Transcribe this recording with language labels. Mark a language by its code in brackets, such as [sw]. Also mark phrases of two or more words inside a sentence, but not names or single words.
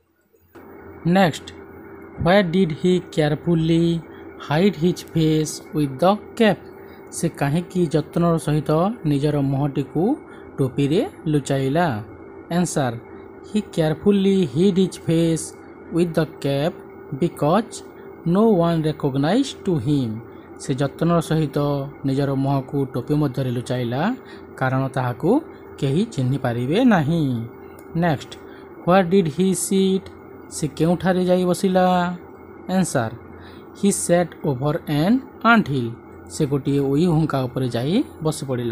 [en] Next where did he carefully hide his face with the cap [or] ସେ କାହିଁକି ଯତ୍ନର ସହିତ ନିଜର ମୁହଁଟିକୁ ଟୋପିରେ ଲୁଚାଇଲା? [en] Answer he carefully hid his face with the cap because no one recognized to him [or] ସେ ଯତ୍ନର ସହିତ ନିଜର ମୁହଁକୁ ଟୋପି ମଧ୍ୟରେ ଲୁଚାଇଲା କାରଣ ତାହାକୁ କେହି ଚିହ୍ନି ପାରିବେ ନାହିଁ। [en] Next where did he sit [or] ସେ କେଉଁଠାରେ ଯାଇ ବସିଲା? [en] Answer he sat over an ant hill [or] ସେ ଗୋଟିଏ ଉଇ ହୁଙ୍କା ଉପରେ ଯାଇ ବସି ପଡ଼ିଲା।